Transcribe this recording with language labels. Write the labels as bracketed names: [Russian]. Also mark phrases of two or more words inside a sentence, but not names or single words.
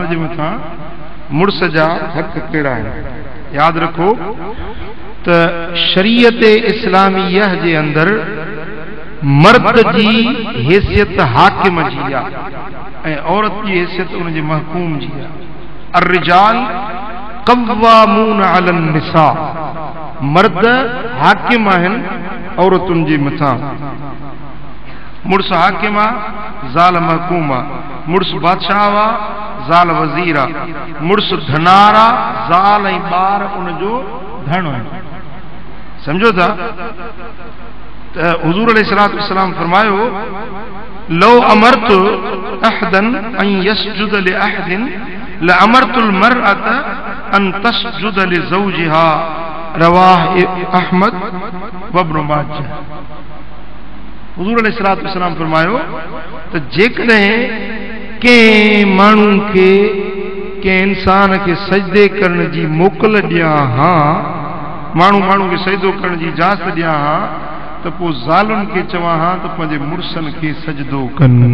[Sindhi] जे मथा मुर्स जा हक केड़ा है याद रखो त शरीयत इस्लामियह जे अंदर मर्द जी हैसियत हाकिम जी आ औरत की हैसियत उन जे महकूम जी आ। [Arabic] الرجال قوامون على النساء [Sindhi] मर्द हाकिम आहिनि औरतुनि जे मथां मुर्स हाकिम आ ज़ाल महकूम आ मुर्स बादशाह आ ज़ाल वज़ीर आ मुर्स धनार आ ज़ाल ऐं ॿार उनजो धन आहे। समझो था त हुज़ूर [Arabic] عليه الصلاة والسلام [Sindhi] फरमायो [Arabic] لو أمرت أحدا أن يسجد لأحد لأمرت المرأة أن تسجد لزوجها رواه أحمد وابن ماجه. [Sindhi] हुज़ूर [Arabic] عليه الصلاة والسلام [Sindhi] फरमायो त जेकॾहिं कंहिं माण्हू खे कंहिं इंसान के सजदे करण जी मोकल ॾियां हा माण्हू खे सजदो करण जी इजाज़त ॾियां हा त पोइ ज़ालुनि खे चवां हा त पंहिंजे मुर्सनि खे सजदो कनि।